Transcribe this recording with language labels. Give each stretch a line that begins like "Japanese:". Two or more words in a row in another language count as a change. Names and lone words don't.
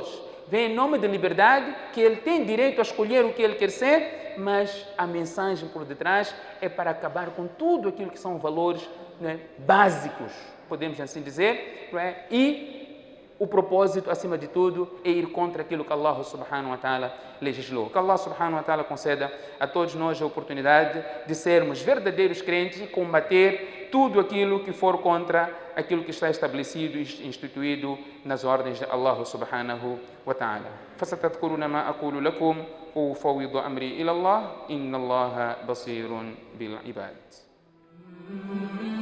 Portuguese: Vem em nome de liberdade, que ele tem direito a escolher o que ele quer ser, mas a mensagem por detrás é para acabar com tudo aquilo que são valores, né, básicos, podemos assim dizer, não é? E o propósito, acima de tudo, é ir contra aquilo que Allah
Arabic: سبحانه وتعالى
Portuguese: legislou. Que Allah
Arabic: سبحانه وتعالى
Portuguese: conceda a todos nós a oportunidade de sermos verdadeiros crentes e combater tudo aquilo que for contra aquilo que está estabelecido e instituído nas ordens de Allah
Arabic: سبحانه وتعالى. فستذكرون ما أقول لكم وأفوض أمري إلى الله إن الله بصير بالعباد.